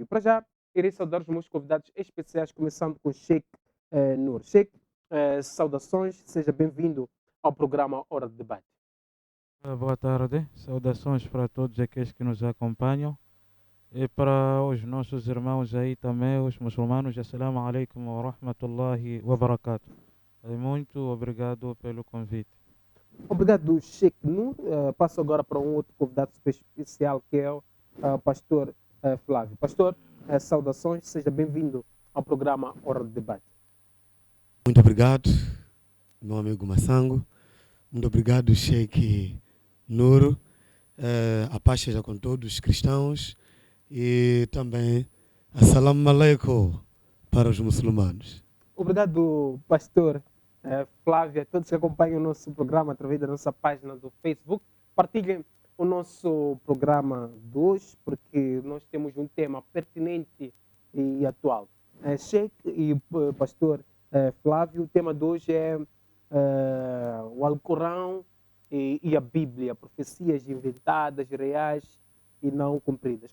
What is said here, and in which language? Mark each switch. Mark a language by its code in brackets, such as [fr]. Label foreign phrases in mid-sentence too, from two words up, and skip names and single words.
[pt] Para já, irei saudar os meus convidados especiais, começando com Sheikh Nur. Sheikh, saudações, seja bem-vindo ao programa Hora de Debate. Boa tarde, saudações para todos aqueles que nos acompanham e para os nossos irmãos aí também, os muçulmanos. [ar] السلام عليكم ورحمة الله وبركاته. [pt] Muito obrigado pelo convite. Obrigado, Sheikh Nur. Passo agora para um outro convidado especial, que é o pastor Flávio. Pastor, saudações, seja bem-vindo ao programa Hora de Debate. Muito obrigado, meu amigo Massango. Muito obrigado, Sheikh Nuro. A paz seja com todos os cristãos e também [ar] السلام عليكم [pt] para os muçulmanos. Obrigado, pastor Flávio, a todos que acompanham o nosso programa através da nossa página do Facebook. Partilhem o nosso programa de hoje, porque nós temos um tema pertinente e atual. Sheikh e pastor Flávio, o tema de hoje é o Alcorão e a Bíblia, profecias inventadas, reais e não cumpridas.